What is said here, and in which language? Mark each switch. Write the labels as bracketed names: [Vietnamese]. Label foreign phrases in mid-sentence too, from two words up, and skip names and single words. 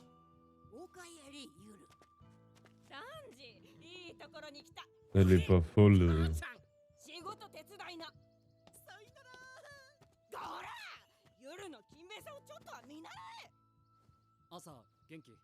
[Japanese] おかえりゆる。サンジ、いいところに来た。 [French] Elle est pas folle. [Japanese] ちゃん、仕事手伝いな。さいなら。こら、夜の勤勉さをちょっとは見習え。朝、元気？